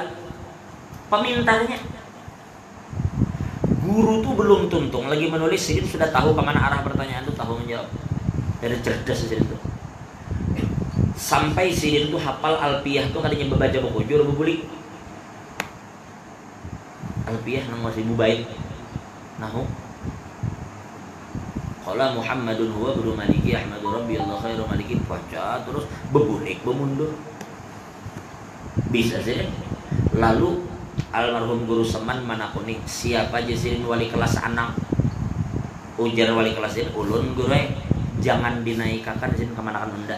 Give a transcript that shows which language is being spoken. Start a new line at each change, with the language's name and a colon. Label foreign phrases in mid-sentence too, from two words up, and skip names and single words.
Banjar: Pemintarnya guru tuh belum tuntung lagi menulis, Sidin sudah tahu kemana arah pertanyaan tuh, tahu menjawab. Dari cerdas Sidin tuh. Sampai Sidin tuh hafal Alpiyah tuh kadang baca buku juru bubulik. Alpiyah nang masih bait.
Arabic: نحو قال محمد هو ابن مالك أحمد ربي الله خير مالك,
Banjar: baca terus bebulik bemundur. Bisa sih. Lalu almarhum Guru Seman manapun nih, siapa aja sih wali kelas anak, ujar wali kelas ini ulun guru jangan dinaikkan sini kemana kan unda.